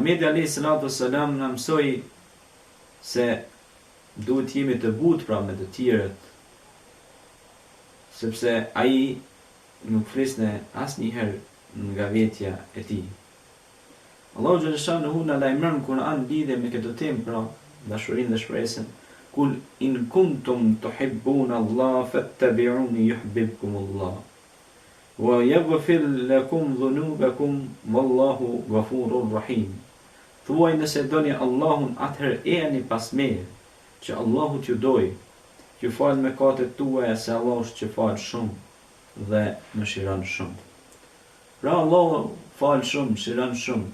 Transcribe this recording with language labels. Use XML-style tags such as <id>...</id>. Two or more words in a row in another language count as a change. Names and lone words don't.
<sq>Muhamedi</sq> <ar>عليه الصلاة والسلام</ar> <sq>na mësoi se duhet jemi të butë pra me të tjerët, sepse ai nuk flisne asnjëherë nga vetja e tij.</sq> <ar>الله جل شأنه</ar> <sq>na lajmëron në Kur'an lidhje me këtë temë, pra dashurinë dhe shpresën.</sq> <ar>قل إن كنتم تحبون الله فاتبعوني يحببكم الله ويغفر لكم ذنوبكم والله غفور رحيم.</ar> <sq>Thuaj nëse doni Allahun, atëherë ejeni pas meje, që Allahu t'ju doj, t'ju fal mëkatet tuaja, se Allahu është që fal shumë dhe mëshiron shumë. Pra Allahu fal shumë, mëshiron shumë.</sq>